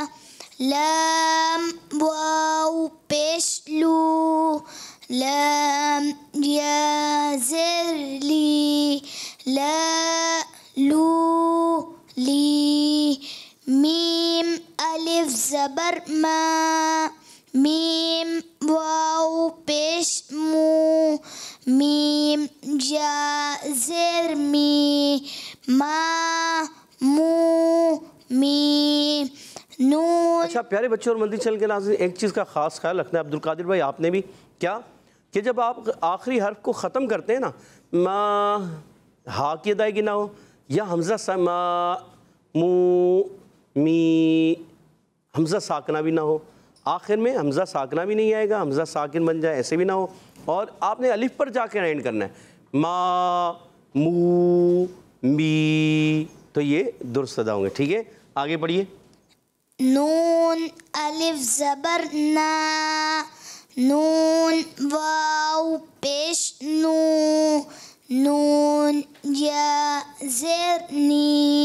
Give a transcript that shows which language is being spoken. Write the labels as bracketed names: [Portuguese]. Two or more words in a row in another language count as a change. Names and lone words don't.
[Urdu] لام واو پیش لو. لام یا زیر لی. لا لو لی. میم الف زبر ما. میم واو پیش مو. میم یا زیر می. ما مو می. نون. اچھا پیارے بچوں اور مدنی چینل کے ناظرین، ایک چیز کا خاص خیال رکھنا ہے عبد القادر بھائی آپ نے بھی، کیا کہ جب آپ آخری حرف کو ختم کرتے ہیں نا، ما ہا کی ادائیگی نہ ہو، یا حمزہ ما مو می حمزہ ساکنہ بھی نہ ہو، آخر میں حمزہ ساکنہ بھی نہیں آئے گا، حمزہ ساکن بن جائے ایسے بھی نہ ہو، اور آپ نے الف پر جا کے اینڈ کرنا ہے، ما مو می، تو یہ درست ادا ہوں گے. ٹھیک ہے آگے پڑھیے. نون الف زبر نا. نون واو پیش نو. نون یا زیر نی.